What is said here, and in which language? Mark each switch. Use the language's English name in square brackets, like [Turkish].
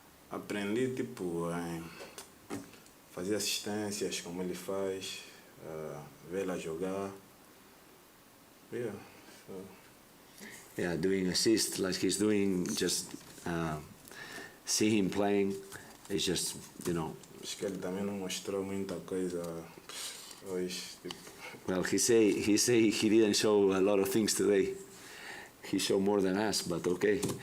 [Portuguese] Aprendi, tipo, em fazer assistências, como ele faz, vê-la jogar. [English] Yeah, so. Yeah, doing assists like he's doing, just see him playing, it's just, you know. [Portuguese] Acho que ele também não mostrou muita coisa hoje. Tipo. [English] Well, he say he didn't show a lot of things today. He showed more than us, but okay.